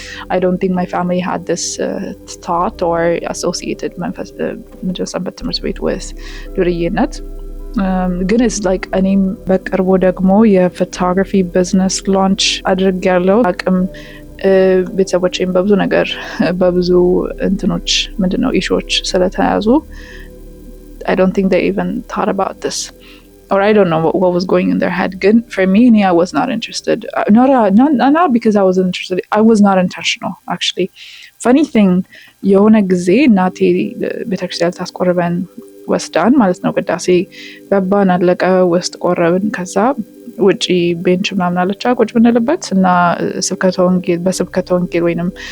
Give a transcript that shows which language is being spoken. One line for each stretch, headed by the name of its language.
English: I don't think my family had this thought or associated
Amharic: ሰንበት ትምህርት ቤት with ዱርዬነት። ግን it's like እኔም በቅርቡ ደግሞ የፎቶግራፊ ቢዝነስ ላንች አድርጌያለሁ። አቅም ቤተሰቦቼም በብዙ ነገር በብዙ እንትኖች ምንድነው ኢሹዎች ስለተያዙ
English: I don't think they even thought about this. Or I don't know what was going in their head. Good for me, I was not interested. Not because I wasn't interested. I was not intentional, actually. Funny thing,
Amharic: የሆነ ጊዜ እናቴ ቤተክርስቲያን ታስቆርበን ወስዳን ማለት ነው። ቅዳሴ ገባን፣ አለቀ፣ ውስጥ ቆረብን። ከዛ ውጪ ቤንች ምናምን አለቻ ቁጭ ብንልበት እና በስብከተ ወንጌል ወይንም